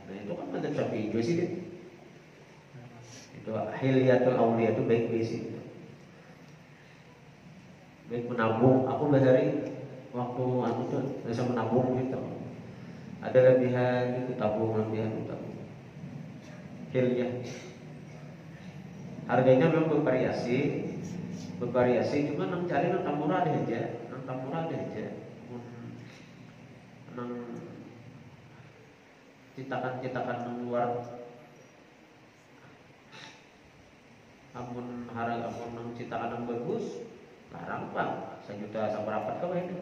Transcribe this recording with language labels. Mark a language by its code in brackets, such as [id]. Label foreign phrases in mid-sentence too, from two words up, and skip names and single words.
[id] Nah itu kan madzhab Syafi'i juga sih. Itu Hilyatul Auliya itu baik berisi. Baik menabung. Aku dari waktu aku tuh bisa menabung gitu. Ada lebihan itu tabung, lebihan itu tabung. Hilyah. Harganya memang bervariasi, [bjn] cuma nang cari nang tamurah ada aja, nang cetakan luar. Amun harga amun nang cetakan yang bagus, larang Pak, 1 juta saperapat kau itu.